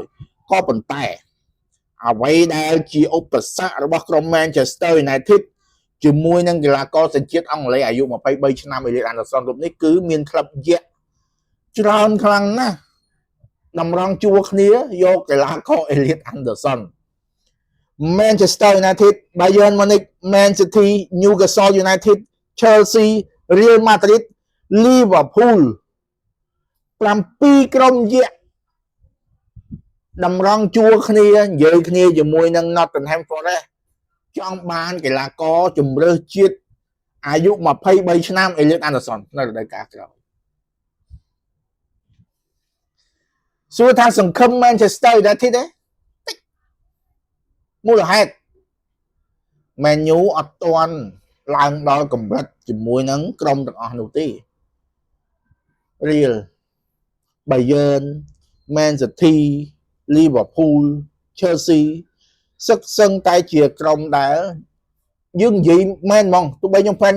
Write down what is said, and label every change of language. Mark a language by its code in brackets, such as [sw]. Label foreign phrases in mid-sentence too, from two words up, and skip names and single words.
[km] ក៏ប៉ុន្តែអ្វីដែលជាឧបសគ្គរបស់ក្រុម Manchester United ជាមួយនឹងកីឡាករសញ្ជាតិអង់គ្លេសអាយុ23ឆ្នាំ Elliot Anderson រូបនេះគឺមានក្លឹបយក្សច្រើនខ្លាំងណាស់តម្រង់ជួរគ្នាយកកីឡាករ Elliot Anderson Manchester United Bayern Munich Man City Newcastle United Chelsea Real Madrid Liverpool 7 ក្រុមយក្សតម្រង់ជួរគ្នានិយាយគ្នាជាមួយនឹង Nottingham Forest ចង់បានកីឡាករជំរឿសជាតិអាយុ23ឆ្នាំ Elliot Anderson នៅរដូវកាលក្រោយ សួរថាសង្ឃឹម Manchester United ទេមូលហេតុ Man U អត់ទាន់ឡើងដល់កម្រិតជាមួយនឹងក្រុមទាំងអស់នោះទេ Real Bayern Man City Liverpool Chelsea សឹកសឹងតែជាក្រុមដែលយើងនិយាយមែនហ្មងទោះបីខ្ញុំ fan